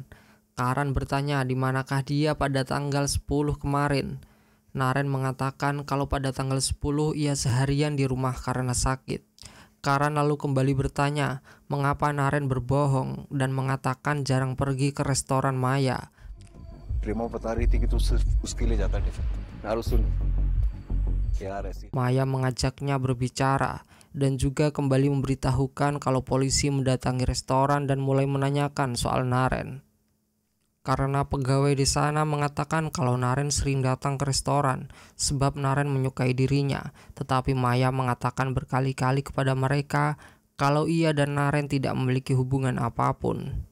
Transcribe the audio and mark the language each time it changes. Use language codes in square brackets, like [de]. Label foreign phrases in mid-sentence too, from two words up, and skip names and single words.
[id] Karan bertanya di manakah dia pada tanggal 10 kemarin. Naren mengatakan kalau pada tanggal 10 ia seharian di rumah karena sakit. Karan lalu kembali bertanya mengapa Naren berbohong dan mengatakan jarang pergi ke restoran Maya. [hi] प्रेमा बता रही थी कि तू सिर्फ उसके लिए जाता टिफिन यार सुन यार ऐसी [id] Maya mengajaknya berbicara dan juga kembali memberitahukan kalau polisi mendatangi restoran dan mulai menanyakan soal Naren. Karena pegawai di sana mengatakan kalau Naren sering datang ke restoran sebab Naren menyukai dirinya, tetapi Maya mengatakan berkali-kali kepada mereka kalau ia dan Naren tidak memiliki hubungan apapun.